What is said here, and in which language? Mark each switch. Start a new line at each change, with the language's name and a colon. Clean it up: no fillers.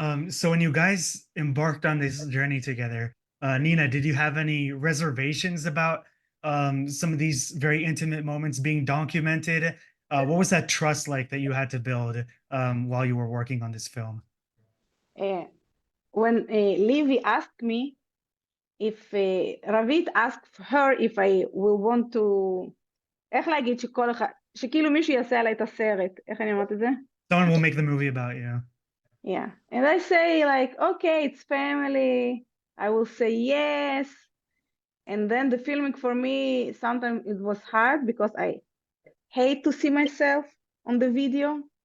English: So when you guys embarked on this journey together, Nina, did you have any reservations about some of these very intimate moments being documented? What was that trust like that you had to build while you were working on this film? When Livy asked me if Ravit asked her if I will want to,
Hebrew: איך להגיד שכל אחד, שכאילו מישהו יעשה עליי את הסרט, איך אני אומרת את זה?
English: Someone will make the movie about you. Yeah, and I say like, okay, it's family. I will say yes. And then the filming for me, sometimes it was hard because I hate to see myself on the video.